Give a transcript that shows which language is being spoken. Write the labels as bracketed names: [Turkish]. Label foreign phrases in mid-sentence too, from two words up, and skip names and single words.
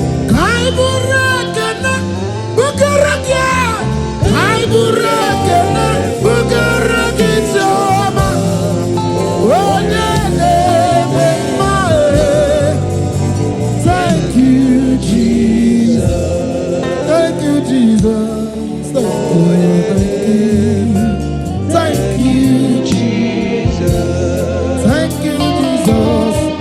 [Igbo] Ka anyị bụrụ ekele, bụkara gị. Anyị bụrụ ekele, bugara gị isi ọma. Onye na-eme mma, eh. [English] Thank you, Jesus. Thank you, Jesus. Thank you, thank you. Thank you, Jesus. Thank you, Jesus.